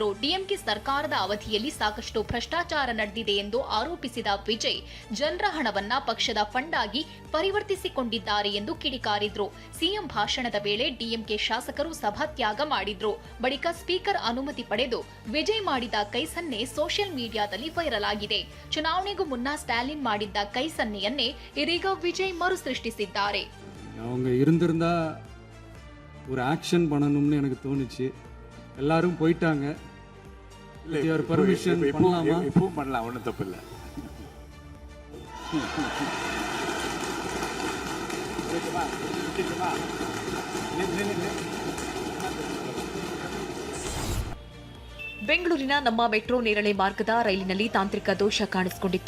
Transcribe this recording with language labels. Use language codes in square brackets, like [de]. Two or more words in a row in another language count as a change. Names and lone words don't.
[kn] ಡಿಎಂಕೆ ಸರ್ಕಾರದ ಅವಧಿಯಲ್ಲಿ ಸಾಕಷ್ಟು ಭ್ರಷ್ಟಾಚಾರ ನಡೆದಿದೆ ಎಂದು ಆರೋಪಿಸಿದ ವಿಜಯ್, ಜನರ ಹಣವನ್ನ ಪಕ್ಷದ ಫಂಡ್ ಆಗಿ ಪರಿವರ್ತಿಸಿಕೊಂಡಿದ್ದಾರೆ ಎಂದು ಕಿಡಿಕಾರಿದ್ರು. ಸಿಎಂ ಭಾಷಣದ ವೇಳೆ ಡಿಎಂಕೆ ಶಾಸಕರು ಸಭಾತ್ಯಾಗ ಮಾಡಿದ್ರು. ಬಳಿಕ ಸ್ಪೀಕರ್ ಅನುಮತಿ ಪಡೆದು ವಿಜಯ್ ಮಾಡಿದ ಕೈ ಸನ್ನೆ [en] social media [kn] ವೈರಲ್ ಆಗಿದೆ. ಚುನಾವಣೆಗೂ ಮುನ್ನ ಸ್ಟಾಲಿನ್ ಮಾಡಿದ್ದ ಕೈ ಸನ್ನೆಯನ್ನೇ ಇದೀಗ ವಿಜಯ್ மறுசிருஷ்டிசித்தாரே. [ta] அவங்க இருந்திருந்தா ஒரு ஆக்ஷன் பண்ணணும்னு எனக்கு தோணுச்சு. எல்லாரும் போயிட்டாங்க. ஒரு பர்மிஷன் பண்ணலாமா? இப்பவும் பண்ணலாம், ஒன்றும் தப்பு இல்லை. [kn] ಬೆಂಗಳೂರಿನ ನಮ್ಮ ಮೆಟ್ರೋ ನೇರಳೆ ಮಾರ್ಗದ ರೈಲಿನಲ್ಲಿ ತಾಂತ್ರಿಕ ದೋಷ ಕಾಣಿಸಿಕೊಂಡಿತ್ತು.